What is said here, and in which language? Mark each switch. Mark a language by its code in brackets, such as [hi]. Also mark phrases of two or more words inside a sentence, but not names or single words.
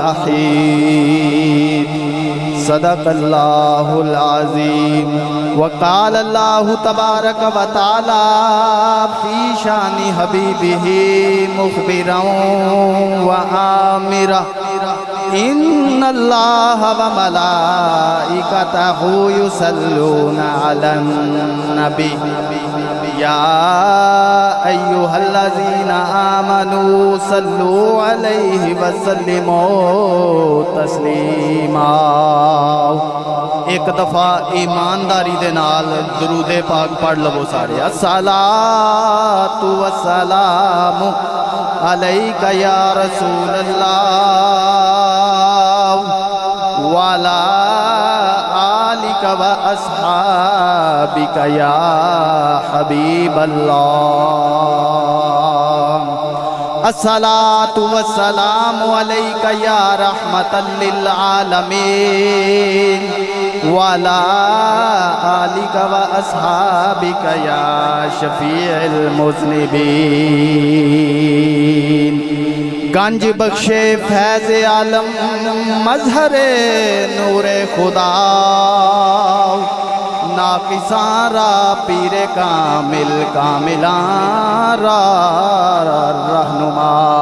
[ar] تحميد صدق الله العظيم وقال الله تبارك وتعالى في شأن حبيبه مخبرا وآمرا إن الله وملائكته يصلون على النبي يا أيها الذين آمنوا صلوا عليه وسلموا تسليما. [pa] اک دفعہ ایمانداری دے نال درود پاک پڑھ لوو سارے. [ar] الصلاة والسلام عليك يا رسول الله وعلى آلك وأصحابك يا حبيب الله. الصلاة والسلام عليك يا رحمة للعالمين وعلى آلك وأصحابك يا شفيع المذنبين. [fa] گنج بخش فیض عالم مظهر نور خدا ناقصان را پیر کامل کاملان را رهنما.